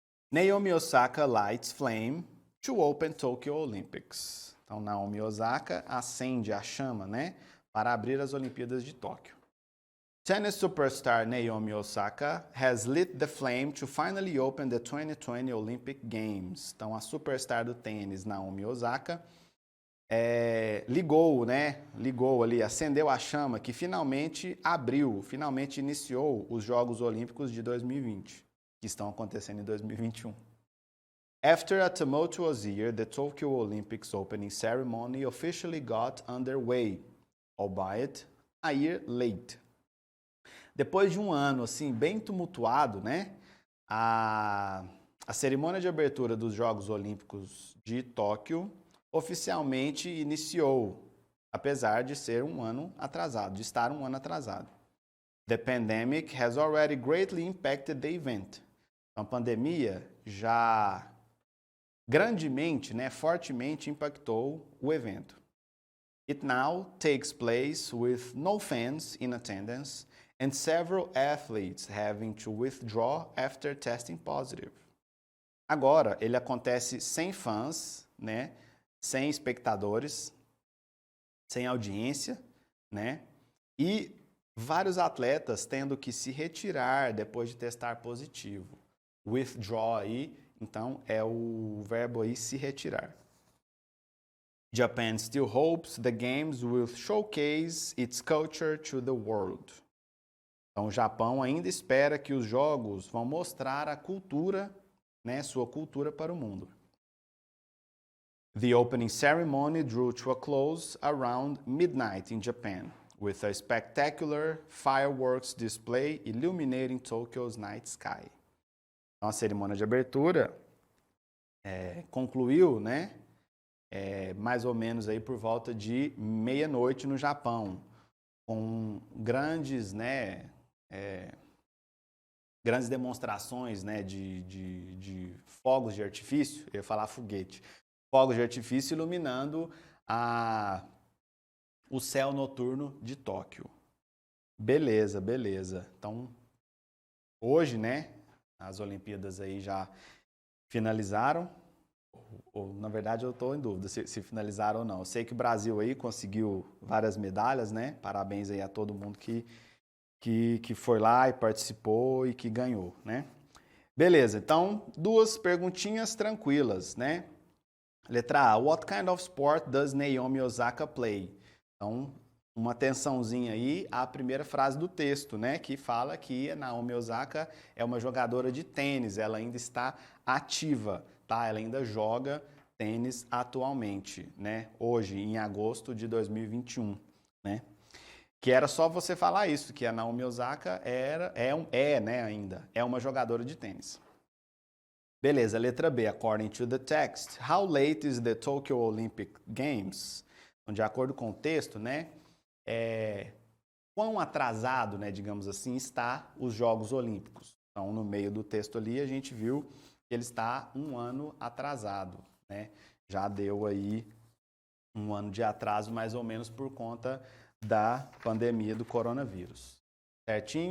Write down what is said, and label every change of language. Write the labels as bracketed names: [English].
[English] Naomi Osaka lights flame to open Tokyo Olympics. [Portuguese] Então, Naomi Osaka acende a chama, né, para abrir as Olimpíadas de Tóquio. [English] Tennis superstar Naomi Osaka has lit the flame to finally open the 2020 Olympic Games. [Portuguese] Então, a superstar do tênis, Naomi Osaka, ligou ali, acendeu a chama que finalmente iniciou os Jogos Olímpicos de 2020, que estão acontecendo em 2021. [English] After a tumultuous year, the Tokyo Olympics opening ceremony officially got underway, albeit a year late. [Portuguese] Depois de um ano assim bem tumultuado, né, a cerimônia de abertura dos Jogos Olímpicos de Tóquio oficialmente iniciou, apesar de ser um ano atrasado, de estar um ano atrasado. [English] The pandemic has already greatly impacted the event. [Portuguese] Então, a pandemia já grandemente, né, fortemente impactou o evento. [English] It now takes place with no fans in attendance and several athletes having to withdraw after testing positive. [Portuguese] Agora, ele acontece sem fãs, né, sem espectadores, sem audiência, né, e vários atletas tendo que se retirar depois de testar positivo. Withdraw aí, então, é o verbo aí se retirar. [English] Japan still hopes the games will showcase its culture to the world. [Portuguese] Então, o Japão ainda espera que os jogos vão mostrar a cultura, né, sua cultura para o mundo. [English] The opening ceremony drew to a close around midnight in Japan, with a spectacular fireworks display illuminating Tokyo's night sky. [Portuguese] Então, a cerimônia de abertura concluiu, né, mais ou menos aí por volta de meia-noite no Japão, com grandes, né, grandes demonstrações, né, de fogos de artifício, eu ia falar foguete, fogos de artifício iluminando o céu noturno de Tóquio. Beleza, beleza. Então, hoje, né, as Olimpíadas aí já finalizaram, ou na verdade eu estou em dúvida se finalizaram ou não. Eu sei que o Brasil aí conseguiu várias medalhas, né? Parabéns aí a todo mundo que foi lá e participou e que ganhou, né? Beleza, então duas perguntinhas tranquilas, né? Letra A, [English] what kind of sport does Naomi Osaka play? [Portuguese] Então, uma atençãozinha aí à primeira frase do texto, né? Que fala que a Naomi Osaka é uma jogadora de tênis, ela ainda está ativa, tá? Ela ainda joga tênis atualmente, né? Hoje, em agosto de 2021, né? Que era só você falar isso, que a Naomi Osaka é uma jogadora de tênis. Beleza, letra B. [English] According to the text, how late is the Tokyo Olympic Games? [Portuguese] Então, de acordo com o texto, né? Quão atrasado, né, digamos assim, está os Jogos Olímpicos. Então, no meio do texto ali, a gente viu que ele está um ano atrasado, né? Já deu aí um ano de atraso, mais ou menos, por conta da pandemia do coronavírus. Certinho?